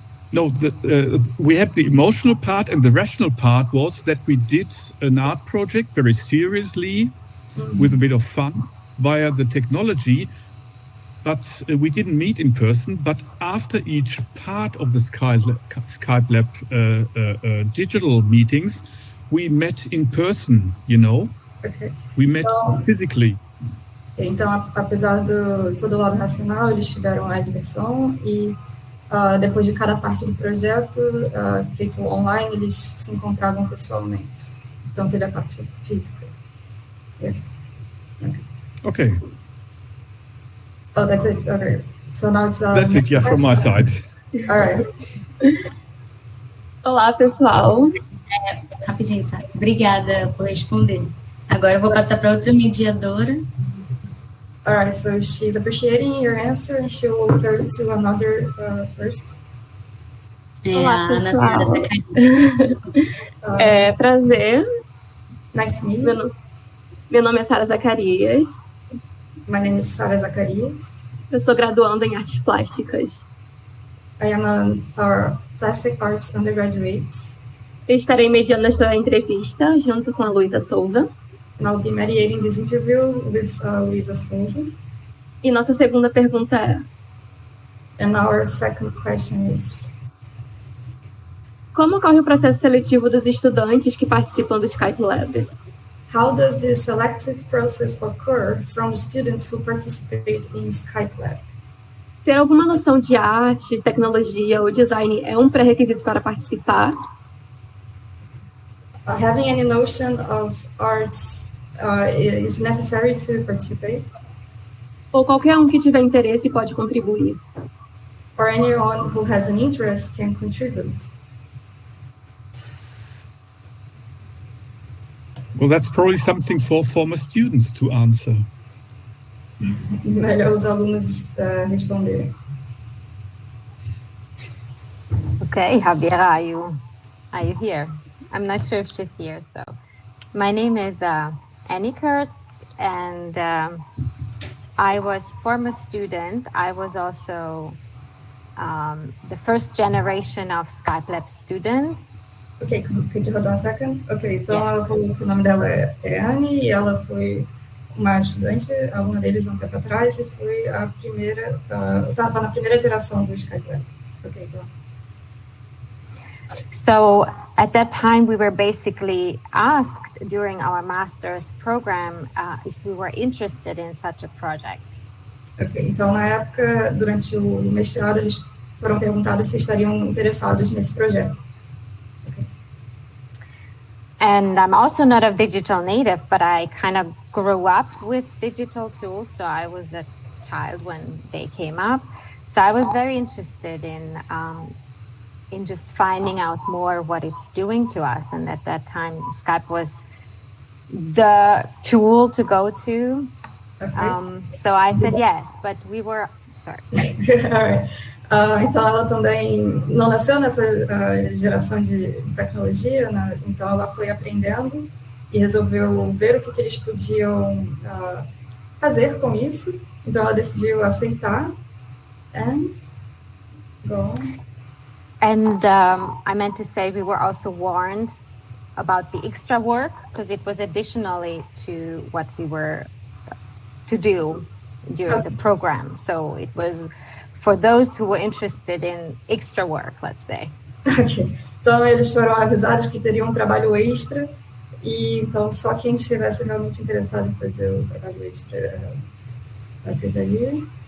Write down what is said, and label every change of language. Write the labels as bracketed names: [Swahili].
[English] No, we had the emotional part, and the rational part was that we did an art project very seriously, with a bit of fun via the technology, but we didn't meet in person. But after each part of the Skype Lab digital meetings, we met in person, you know. Okay. We met physically. [Portuguese] Então, apesar de todo o lado racional, eles tiveram a diversão e depois de cada parte do projeto, feito online, eles se encontravam pessoalmente. Então, teve a parte física. [English] Yes. Okay. Oh, that's it. Okay. So now it's that's it, yeah, from my side. All right. [Portuguese] Olá, pessoal. Rapidinho, sabe? Obrigada por responder. Agora eu vou passar para outra mediadora. [English] All right, so she's appreciating your answer and she will turn to another person. [Portuguese] Olá, Ana Sara pessoal. Zacarias. Prazer. [English] Nice to meet you. [Portuguese] Meu nome é Sara Zacarias. [English] My name is Sara Zacarias. [Portuguese] Eu sou graduanda em artes plásticas. [English] I am our plastic arts undergraduate. [Portuguese] Eu estarei mediando esta entrevista junto com a Luísa Souza. [English] And I'll be mediating this interview with Luísa Souza. [Portuguese] E nossa segunda pergunta é: [English] And our second question is: [Portuguese] como ocorre o processo seletivo dos estudantes que participam do Skype Lab? [English] How does the selective process occur from students who participate in Skype Lab? [Portuguese] Ter alguma noção de arte, tecnologia ou design é um pré-requisito para participar? [English] Having any notion of arts is necessary to participate? [Portuguese] Ou qualquer um que tiver interesse pode contribuir? [English] Or anyone who has an interest can contribute? Well, that's probably something for former students to answer. [Portuguese] Melhor os alunos responderem. [English] Okay, Javiera, are you here? I'm not sure if she's here. So, my name is Annie Kurtz, and I was former student. I was also the first generation of Skype Lab students. Ok, could you hold on a second? [Portuguese] Ok, então [English] Yes. [Portuguese] ela falou que o nome dela é Annie e ela foi uma estudante, aluna deles um tempo atrás, e foi a primeira, estava na primeira geração do Skype Lab. Ok, então. [English] So at that time, we were basically asked during our master's program if we were interested in such a project. [Portuguese] Ok, então na época, durante o mestrado, eles foram perguntados se estariam interessados nesse projeto. [English] And I'm also not a digital native, but I kind of grew up with digital tools. So I was a child when they came up. So I was very interested in just finding out more what it's doing to us. And at that time, Skype was the tool to go to. Okay. So I said yes, but we were, sorry. Alright. [Portuguese] Então ela também não nasceu nessa geração de tecnologia, né? Então ela foi aprendendo e resolveu ver o que eles podiam fazer com isso. Então ela decidiu aceitar. [English] And go on. And I meant to say we were also warned about the extra work because it was additionally to what we were to do during the program. So it was for those who were interested in extra work, let's say. Okay. [Portuguese] Então eles foram avisados que teriam um trabalho extra e então só quem estivesse realmente interessado em fazer o trabalho extra aceitaria.